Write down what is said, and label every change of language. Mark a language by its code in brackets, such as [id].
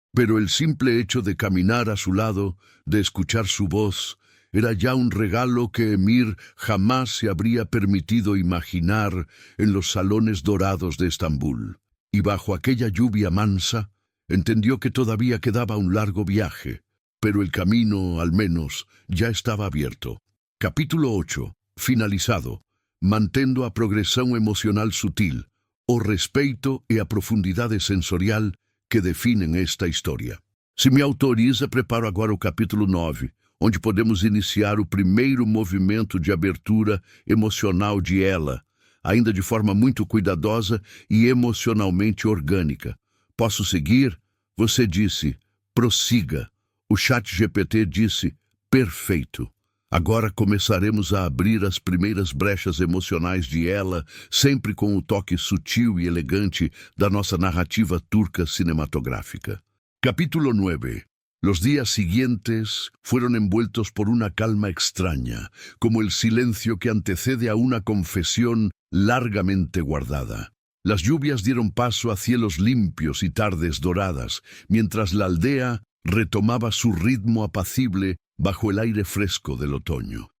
[es] Pero el simple hecho de caminar a su lado, de escuchar su voz, era ya un regalo que Emir jamás se habría permitido imaginar en los salones dorados de Estambul. Y bajo aquella lluvia mansa, entendió que todavía quedaba un largo viaje, pero el camino, al menos, ya estaba abierto. Capítulo 8. Finalizado. [pt] Mantendo a progressão emocional sutil, o respeito e a profundidade sensorial que definem esta história. Se me autoriza, preparo agora o capítulo 9, onde podemos iniciar o primeiro movimento de abertura emocional de Ella, ainda de forma muito cuidadosa e emocionalmente orgânica, Posso seguir? Você disse, prossiga. O ChatGPT disse, perfeito. Agora começaremos a abrir as primeiras brechas emocionais de ela, sempre com o toque sutil e elegante da nossa narrativa turca cinematográfica. Capítulo 9. [es] Los días siguientes fueron envueltos por una calma extraña, como el silencio que antecede a una confesión largamente guardada. Las lluvias dieron paso a cielos limpios y tardes doradas, mientras la aldea retomaba su ritmo apacible bajo el aire fresco del otoño.